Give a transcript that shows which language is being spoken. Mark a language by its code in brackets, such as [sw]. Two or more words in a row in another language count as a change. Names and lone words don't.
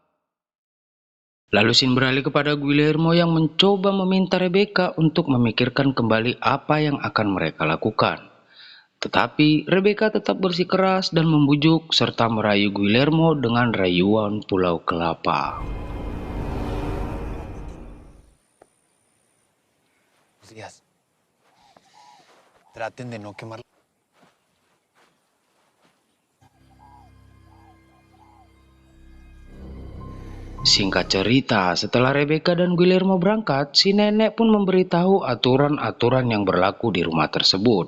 [id] Lalu Sin beralih kepada Guillermo yang mencoba meminta Rebecca untuk memikirkan kembali apa yang akan mereka lakukan. Tetapi Rebecca tetap bersikeras dan membujuk serta merayu Guillermo dengan rayuan Pulau Kelapa. [es] Traten de no quemar. [id] Singkat cerita, setelah Rebecca dan Guillermo berangkat, si nenek pun memberitahu aturan-aturan yang berlaku di rumah tersebut.